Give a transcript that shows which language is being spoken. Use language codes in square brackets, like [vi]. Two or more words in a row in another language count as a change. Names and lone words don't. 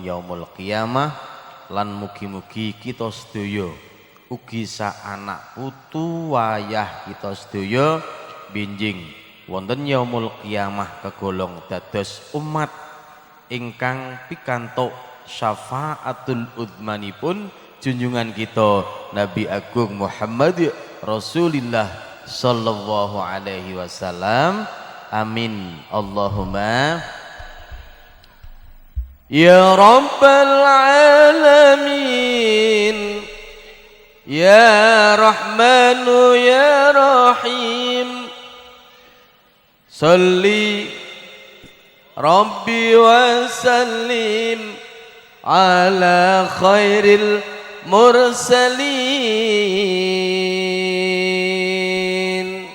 [ar] يوم القيامة, [jv] lan mugi-mugi kita sedaya ugi sak anak putu wayah kita sedaya benjing wonten [ar] يوم القيامة [jv] kegolong dados umat ingkang pikantuk syafaatul udmanipun junjungan kita Nabi Agung Muhammad [ar] رسول الله صلى الله عليه وسلم. آمين اللهم يا رب العالمين يا رحمن يا رحيم صل ربي وسلم على خير المرسلين.